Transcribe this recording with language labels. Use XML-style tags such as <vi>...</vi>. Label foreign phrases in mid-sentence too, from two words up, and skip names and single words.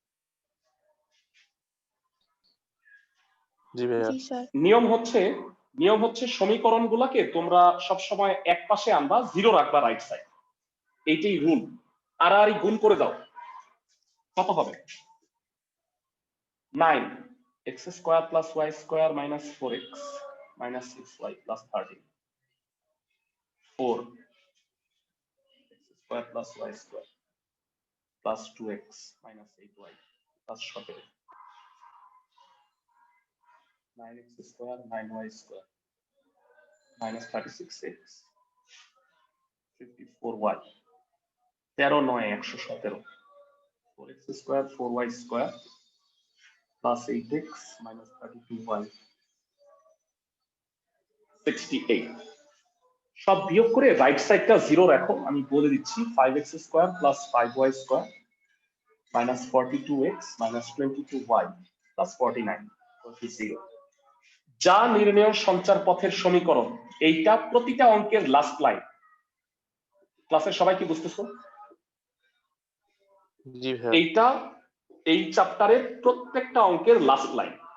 <bn>জি ভাইয়া। জি স্যার। নিয়ম হচ্ছে সমীকরণ গুলাকে তোমরা সবসময় এক পাশে আনবা, 0 রাখবা</bn> <en>right side,</en> <bn>এইটাই রুল। আর গুণ করে দাও, কত হবে? 9 x² + y² - 4x - 6y + 13, 4 x² + y² + 2x - 8y + 17, 9x² - 9y² - 36x 54y, 13 × 9 = 117, 4x² - 4y² + 8x - 32y 68। সব বিয়োগ করে</bn> <en>right sideটা</en> <bn>0 রাখো, আমি বলে দিচ্ছি 5x² + 5y² - 42x - 22y + 49 = 0। যা নির্ণেয় সঞ্চার পথের সমীকরণ, এইটা প্রতিটা অঙ্কের</bn> <en>last line.</en> <bn>ক্লাসের সবাই কি বুঝতেছো? জি ভাইয়া। এইটা এই চ্যাপ্টারের প্রত্যেকটা অঙ্কের</bn> <en>last line.</en>